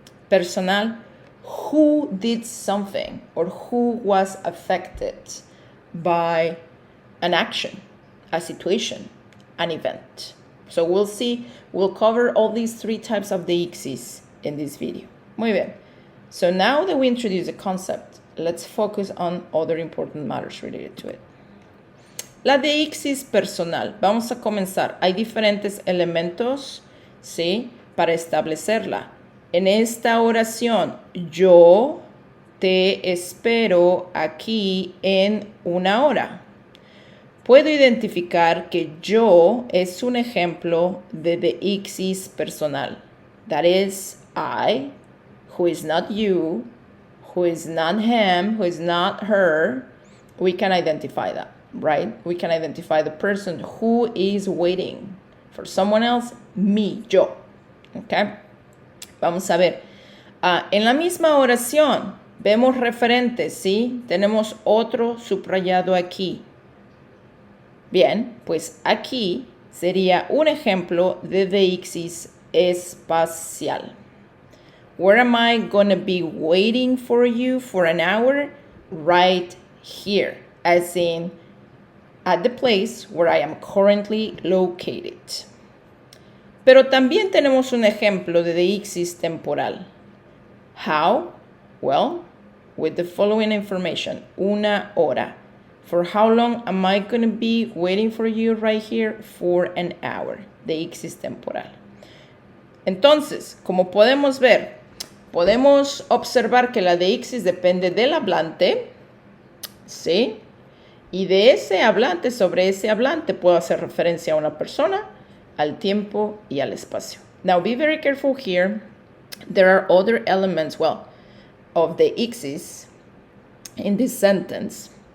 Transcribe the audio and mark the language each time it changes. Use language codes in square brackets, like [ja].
[en] Personal, who did something or who was affected by an action, a situation, an event. So we'll cover all these three types of deixis in this video. [es] Muy bien. [en] So now that we introduce the concept, let's focus on other important matters related to it. [es] La deixis personal. Vamos a comenzar. Hay diferentes elementos, ¿sí? Para establecerla. En esta oración, yo te espero aquí en una hora. Puedo identificar que yo es un ejemplo de deixis personal. [en] That is I, who is not you, who is not him, who is not her. We can identify that, right? We can identify the person who is waiting for someone else, me, yo. [es] Okay? Vamos a ver. En la misma oración, vemos referentes, ¿sí? Tenemos otro subrayado aquí. Bien, pues aquí sería un ejemplo de deixis espacial. [en] Where am I going to be waiting for you for an hour? Right here, as in at the place where I am currently located. [es] Pero también tenemos un ejemplo de deixis temporal. [en] How? Well, with the following information. [es] Una hora. [en] For how long am I going to be waiting for you right here? For an hour. Deixis temporal. [es] Entonces, como podemos ver, podemos observar que la deixis depende del hablante, ¿sí? Y de ese hablante, sobre ese hablante, puedo hacer referencia a una persona, al tiempo y al espacio. [en] Now, be very careful here. There are other elements, well, of the ixis in this sentence.